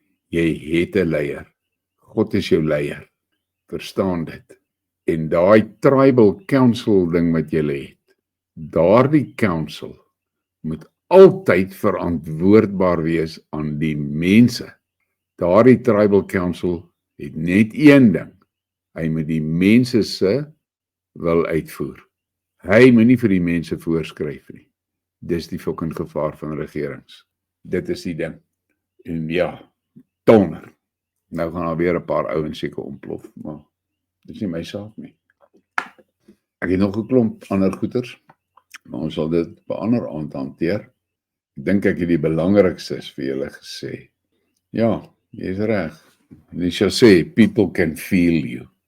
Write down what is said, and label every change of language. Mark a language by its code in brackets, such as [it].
[af] Jy het 'n leier. God is jou leier. Verstaan dit. En daai tribal council ding wat jy het, daardie council moet altyd verantwoordbaar wees aan die mense. Daardie tribal council het net een ding. Hy moet die mense se wil uitvoer. Hy moet nie vir die mense voorskryf nie. Dis die fucking gevaar van regerings. Dit is die ding. En ja, donder. Nou gaan daar weer 'n paar ouens seker ontplof, maar dis nie my saak nie. Ek het nog 'n klomp ander goeters, maar ons sal dit op 'n ander aand hanteer. Ek dink ek het die belangrikstes vir julle gesê. Ja, jy's reg. Jy sal sê, [en] people can feel you.